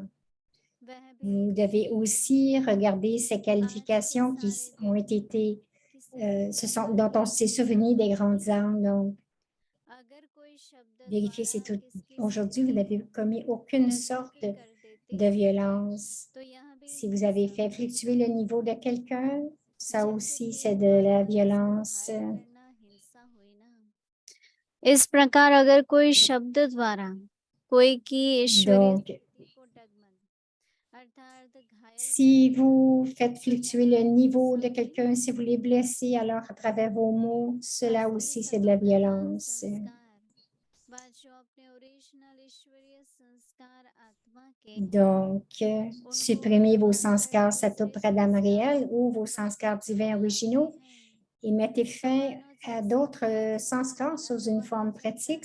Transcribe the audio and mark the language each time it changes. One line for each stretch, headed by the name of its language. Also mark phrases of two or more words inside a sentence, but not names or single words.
French: Vous devez aussi regarder ces qualifications qui ont été, dont on s'est souvenu des grandes âmes. Donc, vérifiez si tout. Aujourd'hui, vous n'avez commis aucune sorte de violence. Si vous avez fait fluctuer le niveau de quelqu'un, ça aussi, c'est de la violence.
Hindi: इस प्रकार अगर कोई शब्द द्वारा कोई की ईश्वरीय
French: Donc, si vous faites fluctuer le niveau de quelqu'un, si vous les blessez, alors à travers vos mots, cela aussi, c'est de la violence. Donc, supprimez vos sanskars Satopradam réels ou vos sanskars divins originaux et mettez fin à d'autres sanskars sous une forme pratique.